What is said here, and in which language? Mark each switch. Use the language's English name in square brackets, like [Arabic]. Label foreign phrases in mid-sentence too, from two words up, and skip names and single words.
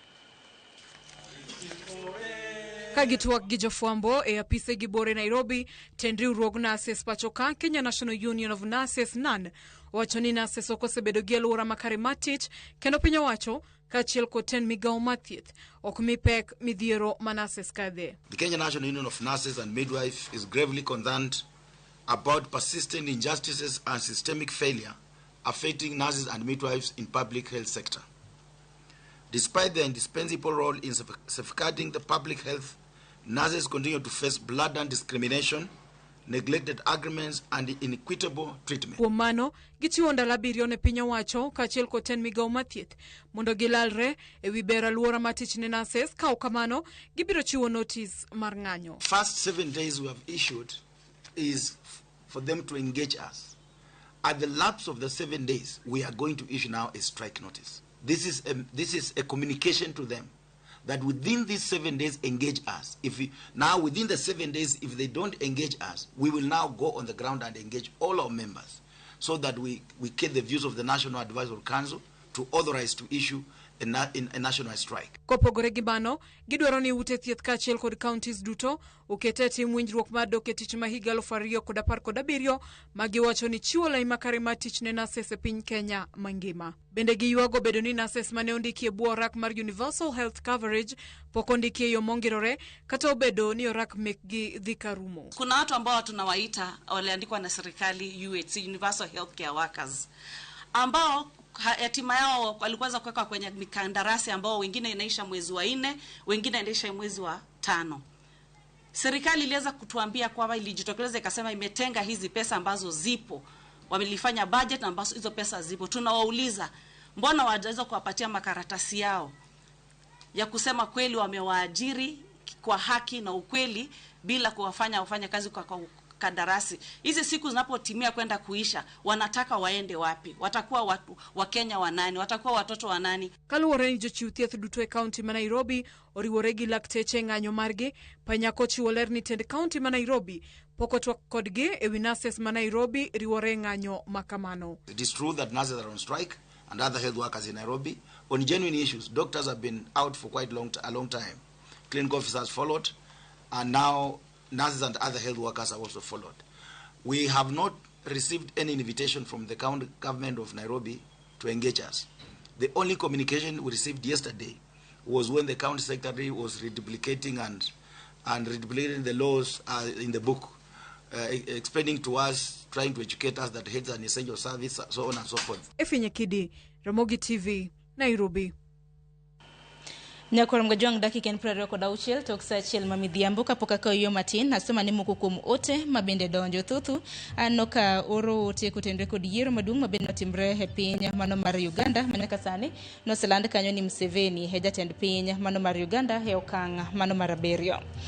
[Luo (Kenya and Tanzania)] Kagitwak gi jofwambo e apise gibore Nairobi, tend riwruog Nases pachoka Kenya National Union of Nurses NAN wacho ni Nases okosebedo gi alwora makare mar tich kendo piny owacho kaachiel kod ten migawo mar thieth ok mi pek midhiero ma Nases kadhe. [English] The Kenya National Union of Nurses and Midwives is gravely concerned about persistent injustices and systemic failure affecting nurses and midwives in public health sector. Despite their indispensable role in safeguarding the public health, nurses continue to face blatant discrimination, neglected agreements, and inequitable treatment. [Luo (Kenya and Tanzania)] Kuom mano, gichiwo ndalo 7 ne piny owacho kaachiel kod ten migawo mar thieth mondo gilalre e wi ber alwora mar tich ne nurses, ka ok kamano gibiro chiwo notis mar ng'anyo. [English] First 7 days we have issued is for them to engage us. At the lapse of the 7 days, we are going to issue now a strike notice. This is a communication to them that within these 7 days engage us. Within the 7 days, if they don't engage us, we will now go on the ground and engage all our members so that we get the views of the National Advisory Council to authorize to issue a national strike. [Luo (Kenya and Tanzania)] Kopogore gi mano, gidwaro ni ute thieth kaachiel kod counties duto okete tim winjruok mar dok e tich ma higa 2017 ma giwacho ni chiwo lai makare mar tich ne Nases e piny Kenya mangima. Bende giywago bedo ni Nases mane ondiki e bwo orak mar Universal Health Coverage pok ondiki e yo mongirore kata obedo ni orak mekgi dhi karumo. [Swahili] Kuna watu ambao tunawaita waliandikwa na serikali UHC, Universal Healthcare Workers, ambao hatima yao walikuweza kuweka kwenye mikandarasi ambao wengine inaisha mwezi wa 4, wengine inaisha mwezi wa 5. Serikali iliweza kutuambia kwamba ilijitokeleza ikasema imetenga hizi pesa ambazo zipo. Wamelifanya budget ambazo hizo pesa zipo. Tunawauliza, mbona hawajaweza kuwapatia makaratasi yao ya kusema kweli wamewaajiri kwa haki na ukweli bila kuwafanya kazi kwa kandarasi. Hizi siku zinapotimia kwenda kuisha, wanataka waende wapi? Watakuwa watu wa Kenya wanani? Watakuwa watoto wanani? [Luo (Kenya and Tanzania)] Kaluwore ni jochiw thieth duto e kaunti ma Nairobi oriwore gi lakteche ng'anyo margi, Panyako chiwo ler ni tend kaunti ma Nairobi pok otwak kodgi e wi Nases ma Nairobi riwore ng'anyo makamano. [English] It is true that nurses are on strike and other health workers in Nairobi on genuine issues. Doctors have been out for quite a long time. Clinical officers followed, and now nurses and other health workers have also followed. We have not received any invitation from the county government of Nairobi to engage us. The only communication we received yesterday was when the county secretary was reduplicating and reduplicating the laws in the book, explaining to us, trying to educate us that health is an essential service, so on and so forth. [Luo (Kenya and Tanzania)] Nyakidi, Ramogi TV, Nairobi. Nyakoromga jwang' dakika 26 tok saa 1 mamidhiambo kapok akawo yo matin nasema ni moko kuom ote mabende donjo thuthu anno ka oro ote kotenre kod yiero maduong' mabende notimre e piny mano mar Uganda manyaka sani noseland kanyo ni Museveni e jatend piny mano mar Uganda e okang' mano mar 7.